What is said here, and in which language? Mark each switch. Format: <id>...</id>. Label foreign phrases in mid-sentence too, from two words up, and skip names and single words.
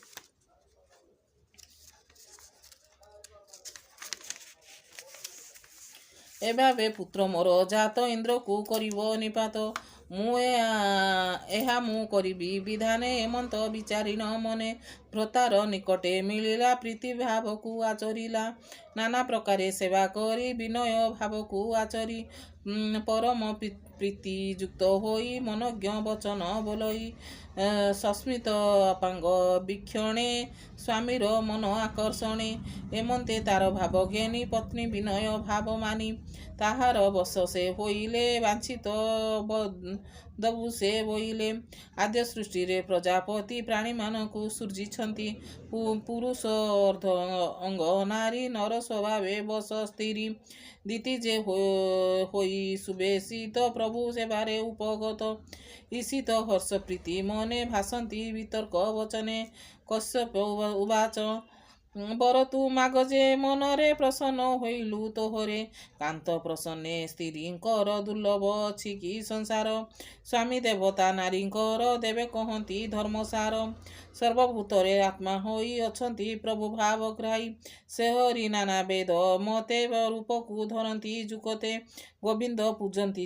<or>ଏଭାବେ ପୁତ୍ର ମୋର ଜାତ ଇନ୍ଦ୍ରକୁ କରିବ ନିପାତ ମୁଁ ଏହା ମୁଁ କରିବି ବିଧାନେ ଏମନ୍ତ ବିଚାରିଣ ମନେ ଭ୍ରତାର ନିକଟେ ମିଳିଲା ପ୍ରୀତି ଭାବକୁ ଆଚରିଲା ନାନା ପ୍ରକାରେ ସେବା କରି ବିନୟ ଭାବକୁ ଆଚରି ପରମ ପ୍ରୀତିଯୁକ୍ତ ହୋଇ ମନଜ୍ଞ ବଚନ ବୋଲଇ ସସ୍ମିତ ଅପାଙ୍ଗ ବୀକ୍ଷଣେ ସ୍ୱାମୀର ମନ ଆକର୍ଷଣେ ଏମନ୍ତେ ତାର ଭାବ ଜ୍ଞାନୀ ପତ୍ନୀ ବିନୟ ଭାବ ମାନି ତାହାର ବସ ସେ ହୋଇଲେ ବାଞ୍ଛିତ ଦବୁ ସେ ବୋଇଲେ ଆଦ୍ୟ ସୃଷ୍ଟି ରେ ପ୍ରଜାପତି ପ୍ରାଣୀ ମାନଙ୍କୁ ସୂର୍ଜିଛନ୍ତି ପୁରୁଷ ଅର୍ଦ୍ଧ ଅଙ୍ଗ ନାରୀ ନର ସ୍ୱଭାବେ ବସ ସ୍ଥିରି ଦୀତି ଯେ ହୋଇ ସୁବେଶିତ ପ୍ରଭୁ ସେବାରେ ଉପଗତ ଈଶିତ ହର୍ଷ ପ୍ରୀତି ମନେ ଭାସନ୍ତି ବିତର୍କ ବଚନେ କଶ୍ୟପ ଉବାଚ ବର ତୁ ମାଗ ଯେ ମନରେ ପ୍ରସନ୍ନ ହୋଇଲୁ ତୋହରେ କାନ୍ତ ପ୍ରସନ୍ନେ ସ୍ତ୍ରୀଙ୍କର ଦୁର୍ଲଭ ଅଛି କି ସଂସାର ସ୍ୱାମୀ ଦେବତା ନାରୀଙ୍କର ଦେବେ କହନ୍ତି ଧର୍ମସାର ସର୍ବଭୂତରେ ଆତ୍ମା ହୋଇ ଅଛନ୍ତି ପ୍ରଭୁ ଭାବଗ୍ରାହୀ ସେ ହରି ନାନା ବେଦ ମତେ ରୂପକୁ ଧରନ୍ତି ଜୁକତେ ଗୋବିନ୍ଦ ପୂଜନ୍ତି</or>